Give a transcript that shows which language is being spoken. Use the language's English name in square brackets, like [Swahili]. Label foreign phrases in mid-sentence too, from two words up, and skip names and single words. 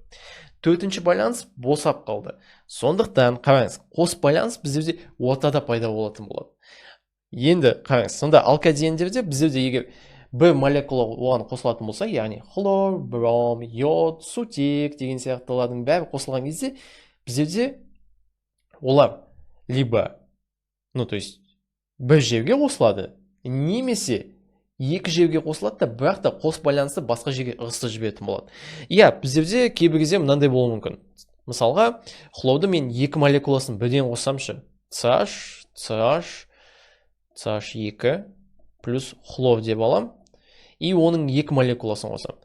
[Kazakh] Төртінші байланыс босап қалды. Сондықтан қараңыз, қос байланыс бізде ортада пайда болатын болады. Енді қараңыз, сонда алкадиендерде бізде егер бір молекула оған қосылатын болса, яғни хлор, бром, йод, сутек деген сияқтылардың бәрі қосылған кезде бізде олар [Russian] либо, то есть [Kazakh] бір жерге қосылады, немесе екі жерге қосылады да, бірақ та қос байланысты басқа жерге ығыстырып жіберетін болады. Иә, біздерде кейбір кезде мынандай болуы мүмкін. Мысалға, хлорды мен екі молекуласын бірден қоссамшы, CH2 плюс хлор деп алам, и оның екі молекуласын қосам.